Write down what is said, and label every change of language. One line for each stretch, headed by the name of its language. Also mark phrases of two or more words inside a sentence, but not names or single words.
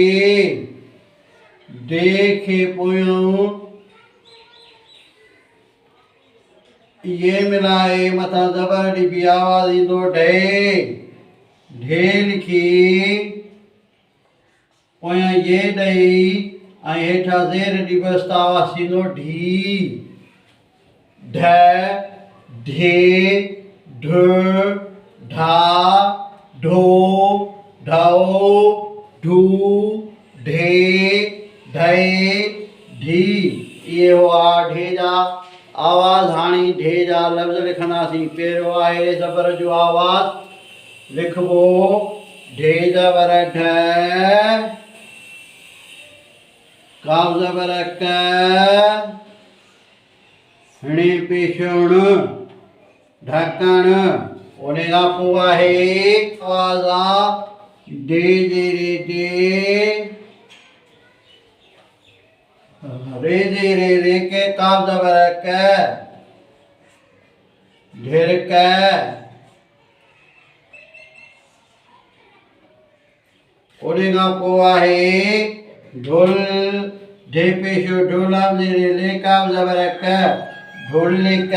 Sindhi: डे खे पोयों ये मिलाए मथां ज़बर ॾिबी आवाज़ु ईंदो ढे। ढे लिखी पोयां ये ॾेई ऐं हेठां ज़ेर ॾिबसि त आवाज़ु थींदो ढी। ढ, ढे, ढ, ढा, ढो, ढाओ, ढू, ढे, ढे, ढी। इहे हुआ ढे जा आवाज़। हाणे ढे जा लफ़्ज़ लिखंदासीं। पहिरियों आहे ज़बर जो आवाज़ु लिखबो। ढे ज़बर ढ, काफ़ ज़बर क, हणे पेशण, ढकण। उन खां पोइ आहे आवाज़ डे ज़ेरे डे, रे ज़ेरे रे के, काफ़ ज़बर क, ढिरक। उन खां पोइ आहे ढोल। ढे पेशो ढोलाम ज़ेरे ले, काफ़ ज़बर क, ढोलिक।